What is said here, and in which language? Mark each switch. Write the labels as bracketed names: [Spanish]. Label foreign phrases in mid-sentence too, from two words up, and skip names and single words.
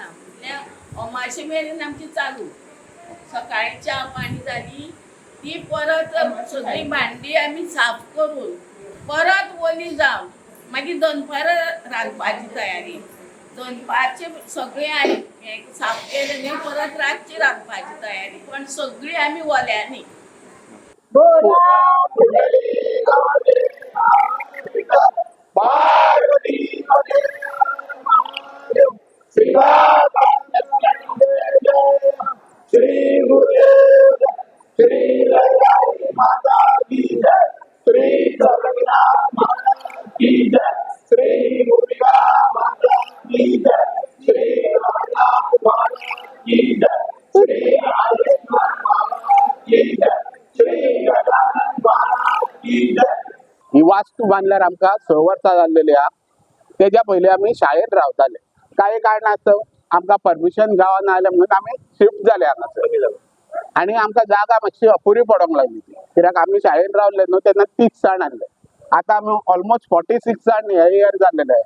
[Konkani] म्हटल्यार अमाशे मेरेन आमची चालू. सकाळी च्या पाणी जाली ती परत सगळी भांडी आमी साफ करून परत ओली जावन मागीर दनपारां रांदपाची तयारी. दनपारचे सगळें साफ केलें न्ही परत रातची रांदपाची तयारी. पण सगळी आमी ओल्यांनी. [Hindi] श्री गुरुदेव श्री लक्ष्मी माता की जय, श्री जगन्नाथ महाराज की जय, श्री दुर्गा माता की जय, श्री रघुनाथ महाराज की जय, श्री आदित्य महाराज की जय, श्री गजानन महाराज की जय. [Konkani] ही वास्तू बांधल्यार आमकां 6 वर्सां जाल्लेली आहा. तेज्या पयलीं आमी शाळेंत रावताले. कांय कारणास्तव आमकां परमिशन गावना जालें म्हणून आमी शिफ्ट जाले हांगासर. आनी आमकां जागा मातशी अपुरी पडोंक लागली ती. कित्याक आमी शाळेंत रावले न्हू तेन्ना 30 जाण आहले. आतां आमी ऑलमोस्ट 46 जाण हे इयर जाल्लेले आहा.